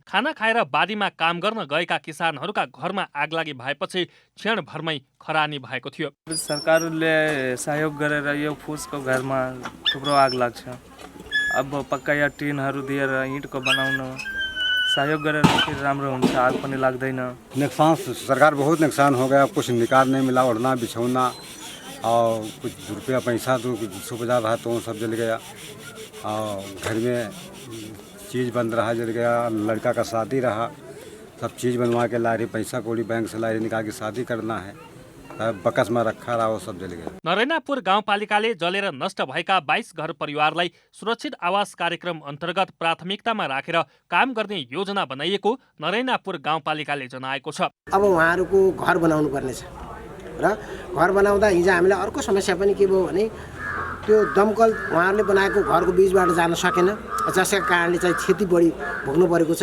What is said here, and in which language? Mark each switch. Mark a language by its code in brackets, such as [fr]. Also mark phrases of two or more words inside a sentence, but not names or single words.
[ne] खाना खाएर बारीमा काम गर्न गएका किसानहरूका घरमा आगलागी भएपछि क्षणभरमै खरानी भएको थियो। सरकारले सहयोग गरेर यो फुसको घरमा थुप्रो आग लाग्छ। अब पक्का या टिनहरू दिएर इँटको बनाउन सहयोग गरेर फिर राम्रो हुन्छ, आग पनि लाग्दैन। [hi] नुकसान सरकार बहुत नुकसान हो गया, कुछ निकाल नहीं मिला, ओढ़ना बिछौना और कुछ रुपया पैसा तो सुविधा रहा तो सब जल गया और घर में चीज़ बंद रहा जल गया। लड़का का शादी रहा, सब चीज़ बनवा के ला रही, पैसा कौड़ी बैंक से ला रही, निकाल के शादी करना है बकसमा रखा रहा वो सब जल गया। [ne] नरैनापुर गाउँपालिकाले जलेर नष्ट भएका 22 घर परिवारलाई सुरक्षित आवास कार्यक्रम अन्तर्गत प्राथमिकतामा राखेर काम गर्ने योजना बनाइएको नरैनापुर गाउँपालिकाले जनाएको छ। अब उहाँहरूको घर बनाउनु पर्नेछ र घर बनाउँदा हिजो हामीलाई अर्को समस्या पनि के भयो भने त्यो दमकल उहाँहरूले बनाएको घरको बीचबाट जान सकेन, जसका कारणले चाहिँ क्षति बढी भोग्नु परेको छ।